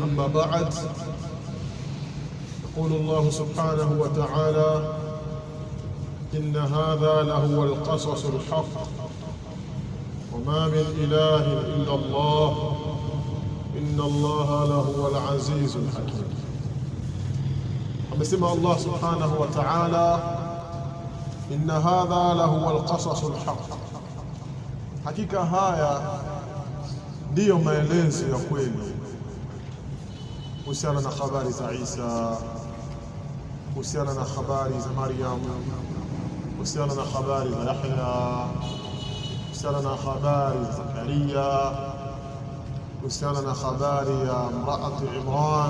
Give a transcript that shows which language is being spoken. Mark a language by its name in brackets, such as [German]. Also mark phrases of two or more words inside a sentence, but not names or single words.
[Arabic] أما بعد، يقول الله سبحانه وتعالى: إن هذا لهو القصص الحق وما من إله إلا الله إن الله لهو العزيز الحكيم. [Swahili] amesema [Arabic] الله سبحانه وتعالى, إن هذا لهو القصص الحق, [Swahili] hakika haya ndiyo maelezo ya kweli kuhusiana na habari za Isa, kuhusiana na habari za Maryam, kuhusiana na habari za Yahya, kuhusiana na habari za Zakaria, kuhusiana na habari ya mraati Imran.